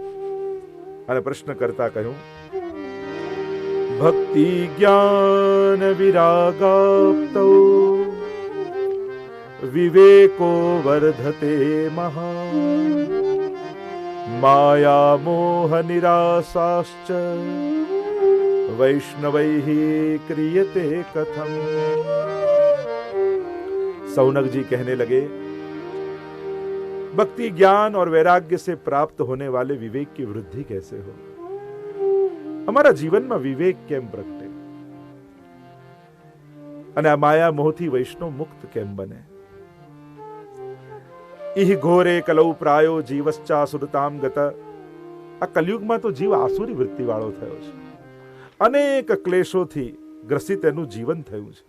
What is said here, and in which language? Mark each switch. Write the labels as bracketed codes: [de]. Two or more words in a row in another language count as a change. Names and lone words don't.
[gu] અને પ્રશ્ન કરતા કહ્યું, [sa] ભક્તિ જ્ઞાન વિરાગાપ્તો વિવેકો વર્ધતે મહા માયા મોહ નિરાશાશ્ચ वैष्णवैः क्रियते कथम. [hi] सौनक जी कहने लगे, भक्ति ज्ञान और वैराग्य से प्राप्त होने वाले विवेक की वृद्धि कैसे हो? [gu] હમારા જીવન મેં વિવેક કેમ પ્રગટે અને આ માયા મોહથી વૈષ્ણવ મુક્ત કેમ બને? [sa] ઇહ ઘોરે કલૌ પ્રાયો જીવશ્ચા સુરતામ ગત. [gu] આ કલયુગમાં તો જીવ આસુરી વૃત્તિ વાળો થયો છે. અનેક ક્લેશોથી ગ્રસિત એનું જીવન થયું છે.